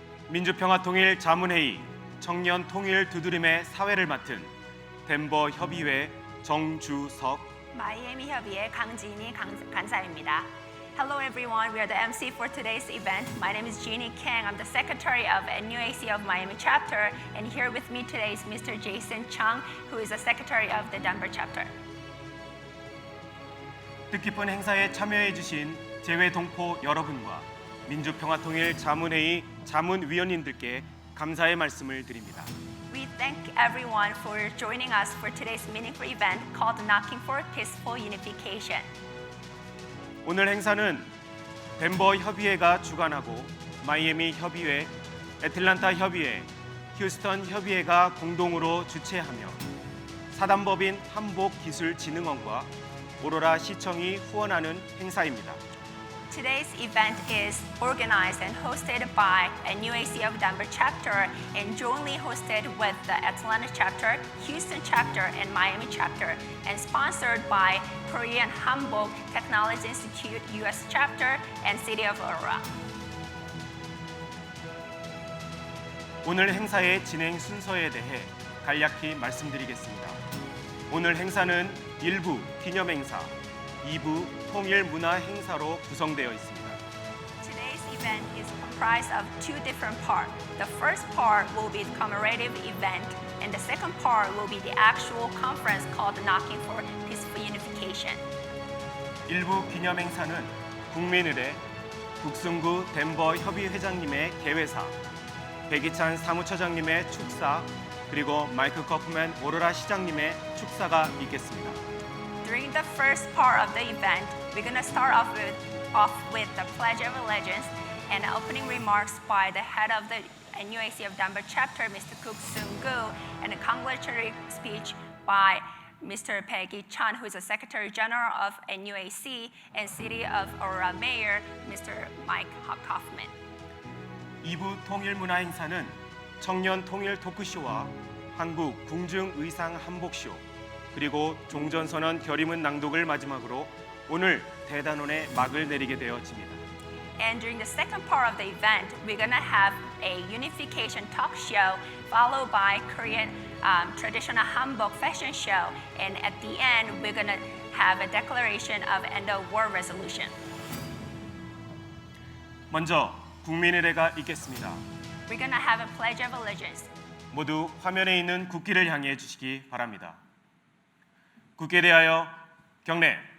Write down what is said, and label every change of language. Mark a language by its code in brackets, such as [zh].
[ko] 민주평화통일 자문회의 청년 통일 두드림의 사회를 맡은 덴버 협의회 정주석, 마이애미 협의회 강진희 간사입니다. [en] Hello everyone, we are the MC for today's event. My name is Jeannie Kang. I'm the secretary of NUAC of Miami chapter, and here with me today is Mr. Jason Chung, who is the secretary of the Denver chapter. [ko] 뜻깊은 행사에 참여해 주신 재외 동포 여러분과 민주평화통일 자문회의 자문위원님들께 감사의 말씀을 드립니다. [en] We thank everyone for joining us for today's meaningful event called Knocking for Peaceful Unification. [ko] 오늘 행사는 덴버 협의회가 주관하고 마이애미 협의회, 애틀랜타 협의회, 휴스턴 협의회가 공동으로 주최하며 사단법인 한복기술진흥원과 오로라 시청이 후원하는 행사입니다. [en] Today's event is organized and hosted by NUAC of Denver chapter and jointly hosted with the Atlanta chapter, Houston chapter, and Miami chapter, and sponsored by Korean Hanbok Technology Institute US chapter and City of Aurora. [ko] 오늘 행사의 진행 순서에 대해 간략히 말씀드리겠습니다. 오늘 행사는 1부 기념 행사, 2부 통일 문화 행사로 구성되어 있습니다. [en] Today's event is comprised of two different parts. The first part will be the commemorative event, and the second part will be the actual conference called Knocking for Peaceful Unification. [ko] 1부 기념 행사는 국민의례 국승구 덴버 협의회장님의 개회사, 백이찬 사무처장님의 축사, 그리고 마이크 커프맨 오로라 시장님의 축사가 있겠습니다. [en] During the first part of the event, we're going to start off with the Pledge of Allegiance and opening remarks by the head of the NUAC of Denver chapter, Mr. Kook Seung-gu, and a congratulatory speech by Mr. Peggy Chan, who is the Secretary General of NUAC, and City of Aurora Mayor, Mr. Mike Kaufman. [ko] 2부 통일 문화 행사는 청년 통일 토크쇼와 한국 궁중 의상 한복쇼, 그리고 종전선언 결의문 낭독을 마지막으로 오늘 대단원의 막을 내리게 되어집니다. [en] And during the second part of the event, we're gonna have a unification talk show, followed by Korean traditional hanbok fashion show, and at the end, we're gonna have a declaration of end of war resolution. [ko] 먼저 국민의례가 있겠습니다. [en] We're gonna have a pledge of allegiance. [ko] 모두 화면에 있는 국기를 향해 주시기 바랍니다. 국기에 대하여 경례.